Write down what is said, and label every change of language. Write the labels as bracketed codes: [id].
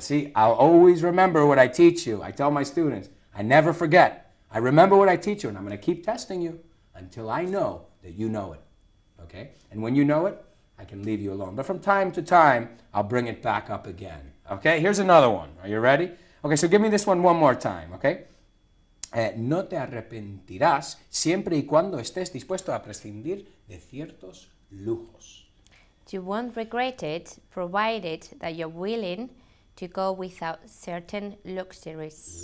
[en] See, I'll always remember what I teach you. I tell my students, I never forget. I remember what I teach you, and I'm going to keep testing you until I know that you know it. Okay? And when you know it, I can leave you alone. But from time to time, I'll bring it back up again. Okay? Here's another one. Are you ready? Okay, so give me this one more time. Okay? [es] No te arrepentirás siempre y cuando estés dispuesto a prescindir de ciertos lujos. [en] You won't regret it, provided that you're willing to go without certain luxuries.